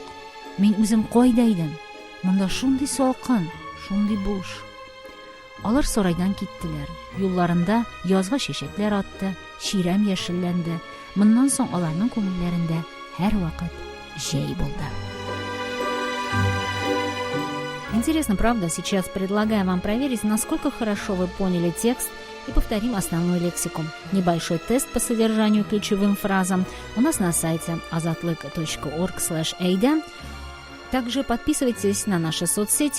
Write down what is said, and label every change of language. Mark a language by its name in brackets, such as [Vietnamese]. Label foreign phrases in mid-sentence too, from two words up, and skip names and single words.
[Tatar] Мин үзем кайда идем? Монда шундый салкын, шундый буш. Алар сарайдан киттеләр. Юлларында язгы чәчәкләр атты, ширәм яшелләнде. Моннан соң аларның күңелләрендә һәр вакыт җәй булды. [Russian] Интересно, правда? Сейчас предлагаю вам проверить, насколько хорошо вы поняли текст, и повторим основную лексику. Небольшой тест по содержанию ключевым фразам у нас на сайте azatlyk.org/ada. Также подписывайтесь на наши соцсети.